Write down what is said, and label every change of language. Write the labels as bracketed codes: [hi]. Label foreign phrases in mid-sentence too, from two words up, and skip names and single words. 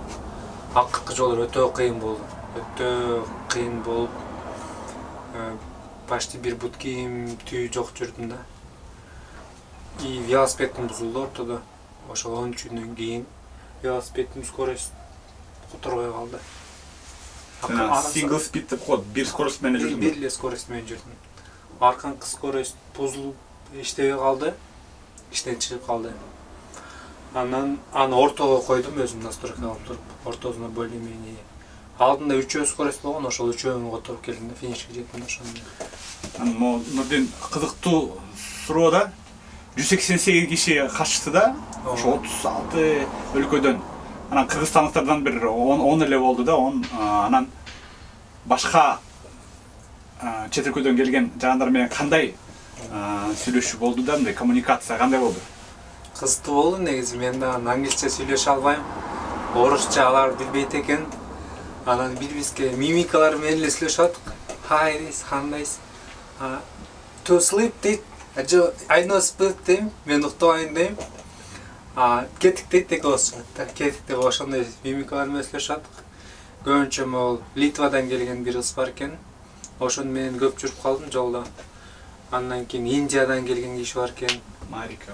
[ky] Акыркы жолу өтө кыйын болду. Өтө кыйын болуп, почти бир бут кийим түйүү жок жүрдүм да. И велосипедим бузулду ортодо. Ошол 10 күндөн кийин велосипедим скорость которбой калды. [en] Single speed [ky] деп коет, бир скорость менен жүрдүм. Бир эле скорость менен жүрдүм. Арканкы скорость бузулуп иштебей калды. Иштен чыгып калды. Анан аны ортого койдум, өзүм настройка алып туруп, ортосуна более-менее. Алдында 3 скорость болгон, ошол 3-өн которуп келдим да, финишке жеттим ошондо. Анан мурден кызыктуу суроо да. 188 киши катышты да. Ошо 36 өлкөдөн. Анан кыргызстандыктардан бир 10 эле болду да. Анан башка чет өлкөдөн келген жарандар менен кандай сүйлөшүү болду да, мындай коммуникация кандай болду? Кызыктуу болду негизи, мен да англисче сүйлөшө албайм. Орусча алар билбейт экен. Анан биз-бизге мимикалар менен эле сүйлөшөт. [en] Hi, this, кандайсыз? To sleep дейт. I know sleep [ky] дейм, мен уктабайын дейм. Кетик дейт экөөбүз. Кетик деп ошондой мимикалар менен сүйлөшөт. Көбүнчө могул Литвадан келген бир кыз бар экен. Ошону менен көп жүрүп калдым жолдо. Андан кийин Индиядан келген киши бар экен. Марика.